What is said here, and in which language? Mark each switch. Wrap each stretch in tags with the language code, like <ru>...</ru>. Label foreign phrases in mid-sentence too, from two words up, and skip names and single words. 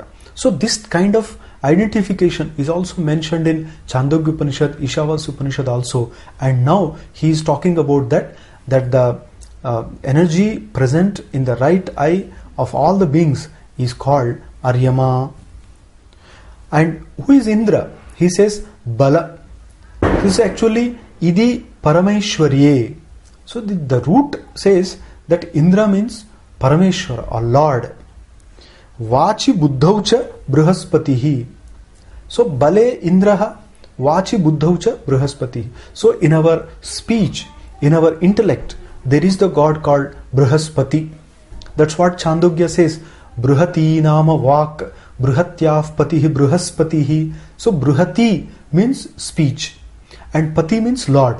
<en>So this kind of identification is also mentioned in Chandogya Upanishad, Ishavasya Upanishad also, and now he is talking about that the energy present in the right eye of all the beings is called Aryama. And who is Indra? He says Bala. This is actually</en> <sa>इदि परमैश्वर्ये.</sa> <en>So the root says that Indra means Parameshwara or Lord.</en> <sa>वाचि बुद्धौच बृहस्पतिः. So बले इन्द्रः, वाचि बुद्धौच बृहस्पतिः.</sa> <en>So in our speech, in our intellect, there is the god called Brihaspati. That's what Chandogya says.</en> <sa>बृहती नाम वाक् बृहत्याव पतिः बृहस्पतिः.</sa> <en>So Brihati means speech, and Pati means Lord.</en>